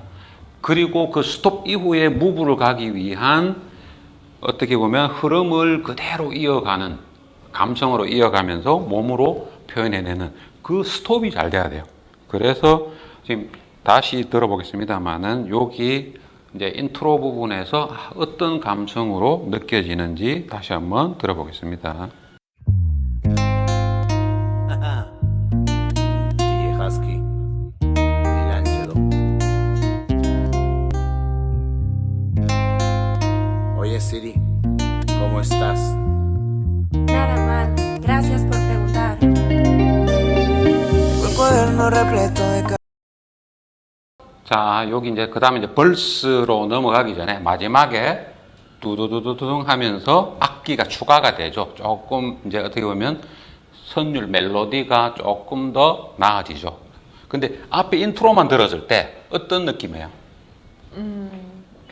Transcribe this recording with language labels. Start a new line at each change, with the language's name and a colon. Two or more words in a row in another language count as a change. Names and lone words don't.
Korean: 그리고 그 스톱 이후에 무브를 가기 위한 어떻게 보면 흐름을 그대로 이어가는, 감성으로 이어가면서 몸으로 표현해내는 그 스톱이 잘 돼야 돼요. 그래서 지금 다시 들어보겠습니다만은 여기 이제 인트로 부분에서 어떤 감성으로 느껴지는지 다시 한번 들어보겠습니다.
Spanish: Oye Siri, ¿cómo estás? Nada mal, gracias por preguntar. Tengo el cuaderno repleto de
Korean: 자, 여기 이제 그 다음에 이제 벌스로 넘어가기 전에 마지막에 두두두두둥 하면서 악기가 추가가 되죠. 조금 이제 어떻게 보면 선율 멜로디가 조금 더 나아지죠. 근데 앞에 인트로만 들었을 때 어떤 느낌이에요?